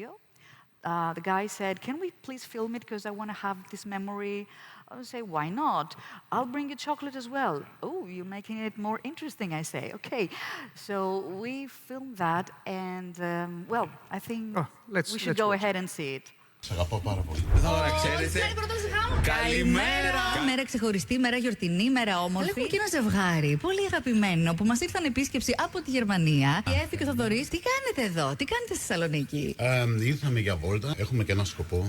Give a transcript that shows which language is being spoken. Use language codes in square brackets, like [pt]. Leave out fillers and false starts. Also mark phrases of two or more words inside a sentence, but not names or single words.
[en] The guy said, can we please film it because I want to have this memory? I would say, why not? I'll bring you chocolate as well. Oh, you're making it more interesting, I say. Okay. So we filmed that and, well, I think we should go ahead and see it. [el] Σ' αγαπάω πάρα πολύ. Τώρα ξέρετε. Καλημέρα! Μέρα ξεχωριστή, μέρα γιορτινή, μέρα όμορφη. Έχουμε και ένα ζευγάρι πολύ αγαπημένο που μας ήρθαν επίσκεψη από τη Γερμανία. Η Εύη και ο Θοδωρής, τι κάνετε εδώ, τι κάνετε στη Θεσσαλονίκη? Ήρθαμε για βόλτα, έχουμε και ένα σκοπό.